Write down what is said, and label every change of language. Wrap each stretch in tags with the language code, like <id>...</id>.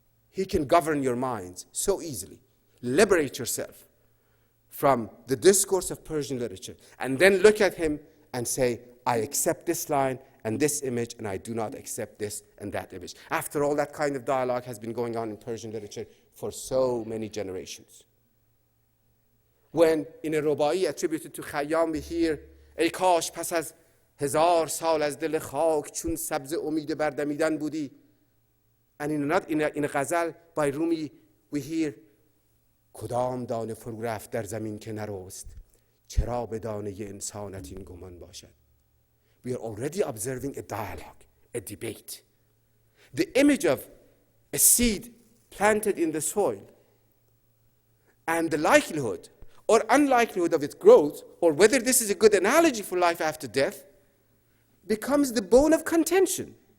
<en>He can govern your minds so easily. Liberate yourself from the discourse of Persian literature, and then look at him and say, I accept this line and this image, and I do not accept this and that image. After all, that kind of dialogue has been going on in Persian literature for so many generations. When in a rubai attributed to Khayyam we hear,</en> <fa>ای کاش پس از 1000 سال از دل خاک چون سبز امید بردمیدن بودی.</fa> <en>And in a ghazal by Rumi we hear,</en> <fa>کدام دانه فرو رفت در زمین که نرست چرا به دانه انسانت این گمان باشد.</fa> <en>We are already observing a dialogue, a debate. The image of a seed planted in the soil and the likelihood or unlikelihood of its growth, or whether this is a good analogy for life after death, becomes the bone of contention.</en>